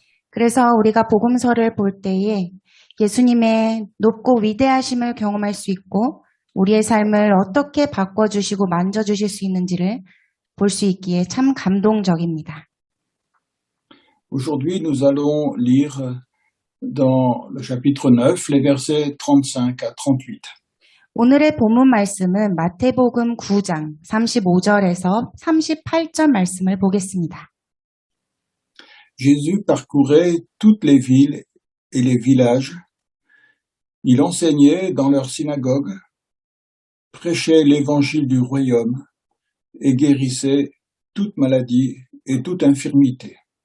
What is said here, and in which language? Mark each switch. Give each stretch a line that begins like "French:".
Korean: 그래서 우리가 복음서를 볼 때에 예수님의 높고 위대하심을 경험할 수 있고 우리의 삶을 어떻게 바꿔주시고 만져주실 수 있는지를 볼 수 있기에 참 감동적입니다.
French: Aujourd'hui, nous allons lire dans le chapitre 9, les versets 35 à 38.
Korean: 오늘의 본문 말씀은 마태복음 9장 35절에서 38절 말씀을 보겠습니다.
French: Jésus parcourait toutes les villes et les villages. Il enseignait dans leurs synagogues, prêchait l'évangile du royaume et guérissait toute maladie et toute infirmité.